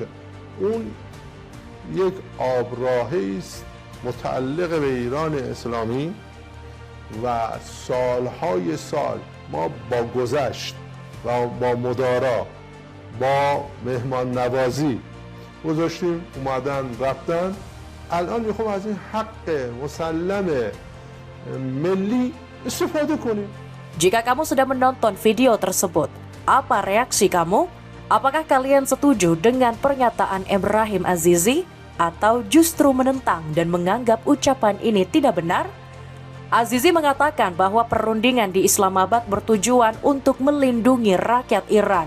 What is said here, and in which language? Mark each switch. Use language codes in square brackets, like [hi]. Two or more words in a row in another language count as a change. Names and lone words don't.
[fa] اون یک آبراهی است متعلق به ایران اسلامی و سالهای سال ما با گذشت و با مدارا با مهمان نوازی گذاشتیم، اومدن رفتن. الان میخوام از این حق مسلم ملی استفاده کنیم. [id] Jika kamu sudah menonton video tersebut, apa reaksi kamu? Apakah kalian setuju dengan pernyataan Ebrahim Azizi atau justru menentang dan menganggap ucapan ini tidak benar? Azizi mengatakan bahwa perundingan di Islamabad bertujuan untuk melindungi rakyat Iran.